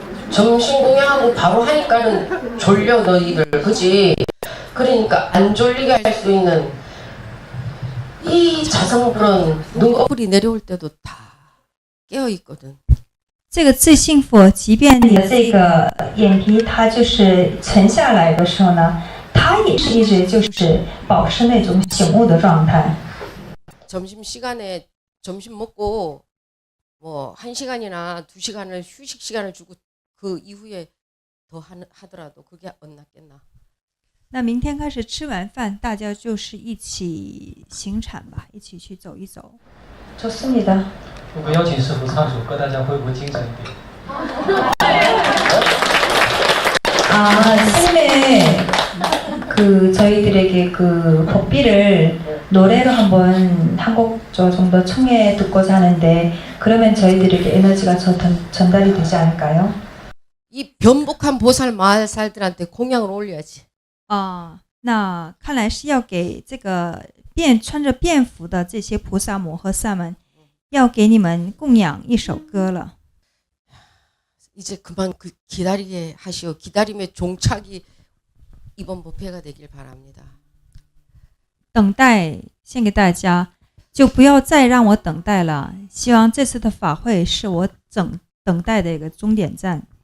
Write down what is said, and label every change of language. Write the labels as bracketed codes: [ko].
[ko] 점심 공양하고 바로 하니까는 졸려 너희들 그지? 그러니까 안 졸리게 할 수 있는 이 자성불은 눈꺼풀이 내려올 때도 다 깨어 있거든. [zh] 这个自信佛，即便你的这个眼皮它就是沉下来的时候呢，它也是一直就是保持那种醒悟的状态。 [ko] 점심 시간에 점심 먹고 뭐 1시간이나 2시간을 휴식 시간을 주고 그 이후에 더 하더라도 그게 엇났겠나. [zh] 那明天开始吃完饭，大家就是一起行禅吧，一起去走一走。 [ko] 좋습니다. [zh] 如果邀请师父唱首歌，大家会不会精神一点？ [ko] 처음에 그 저희들에게 그 법비를 노래로 한번 한 곡 정도 청해 듣고자 하는데 그러면 저희들에게 에너지가 전달이 되지 않을까요? 이 변복한 보살 마살들한테 공양을 올려야지. [zh] 那看来是要给这个穿着便服的这些菩萨摩诃萨们，要给你们供养一首歌了。 [ko] 이제 그만 기다리게 하시오. 기다림의 종착이 이번 법회가 되길 바랍니다. [zh] 等待献给大家，就不要再让我等待了。希望这次的法会是我等待的一个终点站。